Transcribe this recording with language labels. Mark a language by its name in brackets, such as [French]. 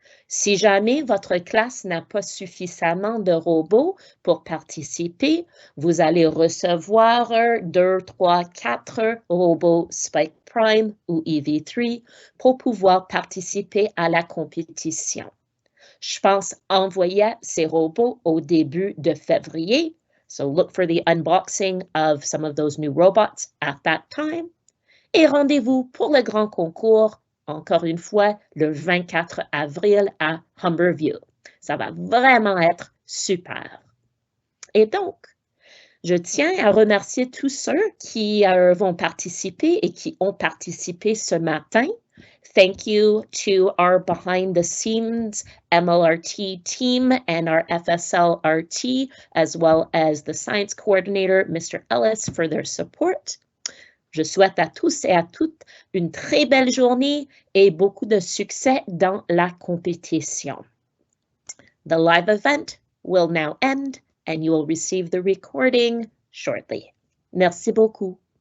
[French] Si jamais votre classe n'a pas suffisamment de robots pour participer, vous allez recevoir 2, 3, 4 robots Spike Prime ou EV3 pour pouvoir participer à la compétition. Je pense envoyer ces robots au début de février. [English] So look for the unboxing of some of those new robots at that time. [French] Et rendez-vous pour le grand concours, encore une fois, le 24 avril à Humberview. Ça va vraiment être super. Et donc, je tiens à remercier tous ceux qui vont participer et qui ont participé ce matin. [English] Thank you to our behind the scenes MLRT team and our FSL RT, as well as the science coordinator, Mr. Ellis, for their support. [French] Je souhaite à tous et à toutes une très belle journée et beaucoup de succès dans la compétition. [English] The live event will now end and you will receive the recording shortly. [French] Merci beaucoup.